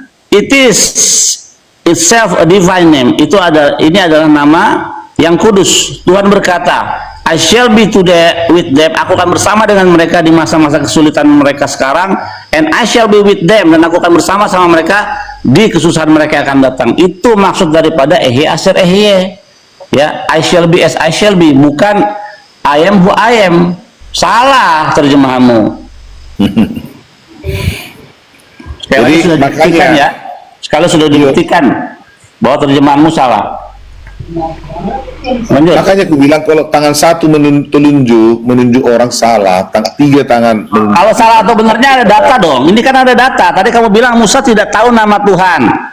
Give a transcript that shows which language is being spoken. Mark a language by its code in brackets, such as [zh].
[en] It is itself a divine name. [id] Ini adalah nama yang kudus. Tuhan berkata, [en] I shall be today with them. [id] Aku akan bersama dengan mereka di masa-masa kesulitan mereka sekarang, [en] and I shall be with them, [id] dan aku akan bersama-sama mereka di kesusahan mereka yang akan datang. Itu maksud daripada [he] ehyeh asher ehyeh. [en] Ya, I shall be as I shall be, bukan I am who I am. [id] Salah terjemahanmu. Sekali sudah dibuktikan ya. Sekali sudah dibuktikan bahwa terjemahanmu salah. Lanjut. Makanya aku bilang kalau tangan satu menunjuk orang salah, tiga tangan menunjuk. Kalau salah atau benarnya ada data dong. Ini kan ada data. Tadi kamu bilang Musa tidak tahu nama Tuhan.